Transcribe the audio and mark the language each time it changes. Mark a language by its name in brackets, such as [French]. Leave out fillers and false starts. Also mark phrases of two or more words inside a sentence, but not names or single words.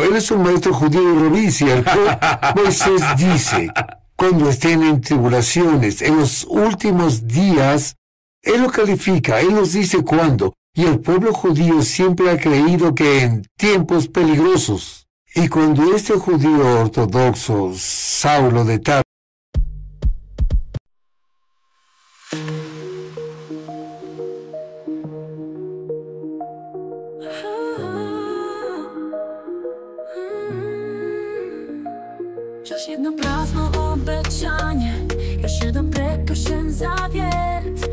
[Spanish] Él es un maestro judío y rabí, ¿cierto? Moisés dice, cuando estén en tribulaciones, en los últimos días, Él lo califica, Él nos dice cuándo. Y el pueblo judío siempre ha creído que en tiempos peligrosos. Y cuando este judío ortodoxo, Saulo de Tarso, [Croatian] još jedno prazno obećanje, još jedan prekršen zavjet.